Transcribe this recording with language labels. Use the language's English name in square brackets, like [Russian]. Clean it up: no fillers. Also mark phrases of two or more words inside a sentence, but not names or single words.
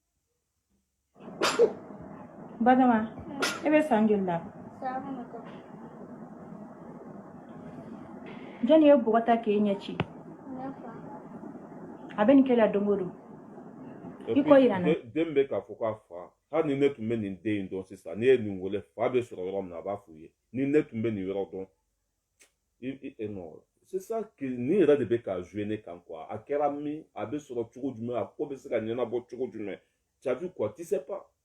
[Bambara] Badama e bɛ san joli la jɔnni ye bɔgɔta k'e ɲɛ ci a bɛ nin kɛ la don o don i kɔ yira n na den bɛ k'a fɔ k'a fa hali ni ne tun bɛ nin den in dɔn sisan n'i ye nin wele fa bɛ sɔrɔ yɔrɔ min na a b'a f'u ye ni ne tun bɛ nin yɔrɔ dɔn [French] non c'est ça que [Bambara] nin yɛrɛ de bɛ ka jouer ne kan quoi a kɛra min a bɛ sɔrɔ cogo jumɛn a ko bɛ se ka ɲɛnabɔ cogo jumɛn [French] tu as vu quoi tu sais pas